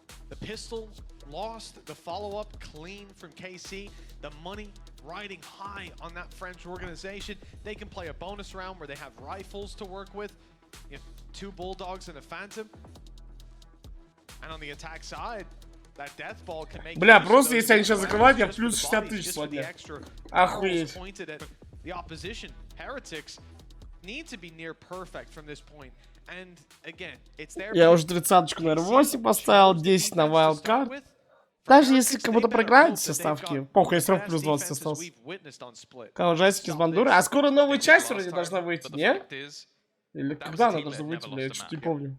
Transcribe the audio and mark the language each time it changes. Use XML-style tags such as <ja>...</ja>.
<en>The pistol lost, the follow-up clean from KC. The money riding high on that French organization. They can play a bonus round where they have rifles to work with. You have 2 Bulldogs and a Phantom. And on the attack side, that death ball can make...</en> <ru>Бля, просто если они сейчас закрывают, я плюс 60 тысяч сегодня. Охуеть.</ru> <en>The opposition, Heretics, need to be near perfect from this point. And again, it's their...</en> <ru>Я уже 30-очку на R8 поставил, 10 на Wildcard. Даже если кому-то проиграют все ставки, похуй, я все равно плюс 20 остался. Как ужастики с бандуры. А скоро новая часть вроде должна выйти, не? Или когда она должна выйти, бля, я что-то не помню.</ru>